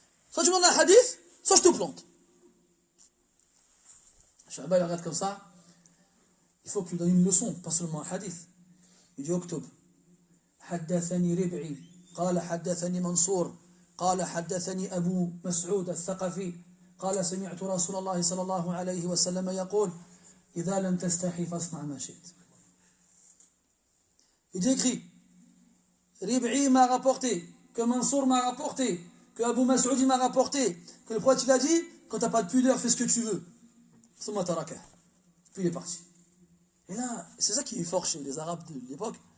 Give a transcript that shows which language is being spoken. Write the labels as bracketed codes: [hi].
[fr] Soit tu m'en as un hadith, soit je te plante. Shu'ba il regarde comme ça. Il faut qu'il lui donne une leçon, pas seulement un hadith. Il dit Octobre. [ar] حدثني ربعي قال حدثني منصور قال حدثني أبو مسعود الثقفي قال سمعت رسول الله صلى الله عليه وسلم يقول إذا لم تستحي فاصنع ما شئت. [fr] Il écrit Rib'i m'a rapporté, que Mansour m'a rapporté, que Abu Mas'ud m'a rapporté, que le prophète il a dit quand tu n'as pas de pudeur, fais ce que tu veux. Puis il est parti. Et là, c'est ça qui est fort chez les Arabes de l'époque.